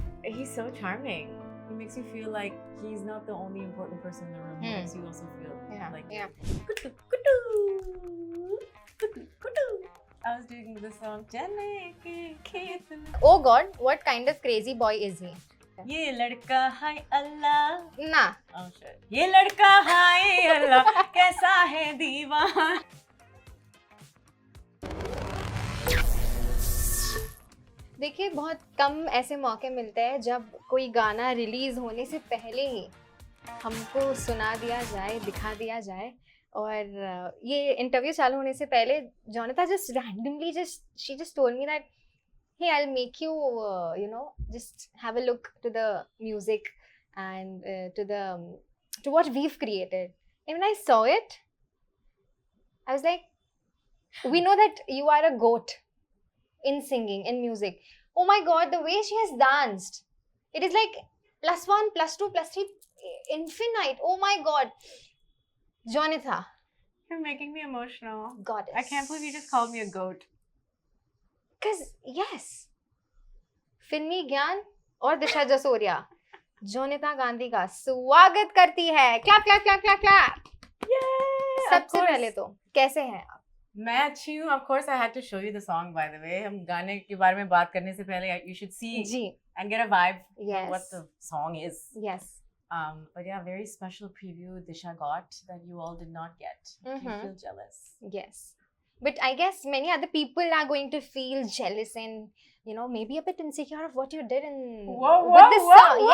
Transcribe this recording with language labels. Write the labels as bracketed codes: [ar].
[en] He's so charming. He makes you feel like he's not the only important person in the room. He makes you also feel like I was doing the song Chennai ke khet mein. Oh God, what kind of crazy boy is he? [hi] ये लड़का हाय अल्लाह. [en] Nah. Oh shit. [hi] ये लड़का हाय अल्लाह कैसा है दीवान. देखिए बहुत कम ऐसे मौके मिलते हैं जब कोई गाना रिलीज होने से पहले ही हमको सुना दिया जाए, दिखा दिया जाए. और ये इंटरव्यू चालू होने से पहले [en] जोनाता just randomly she just told me that hey, I'll make you just have a look to the music and to what we've created. And when I saw it, I was like, we know that you are a goat in singing, in music. Oh my God, the way she has danced. It is like +1, +2, +3, infinite. Oh my God. Jonatha. You're making me emotional. Goddess. I can't believe you just called me a goat. Because, yes. [hi] फिल्मी ज्ञान और दिशा जसोरिया जोनिता गांधी का स्वागत करती है. Clap clap clap clap clap. सबसे पहले तो कैसे हैं आप? मैं अच्छी हूँ. [en] Of course I had to show you the song by the way. [hi] हम गाने के बारे में बात करने से पहले [en] you should see [hi] ji. [en] and get a vibe Yes. of what the song is. Yes. But yeah, very special preview Disha got that you all did not get. Do you feel jealous? Yes. But I guess many other people are going to feel jealous and maybe a bit insecure of what you did in with this song.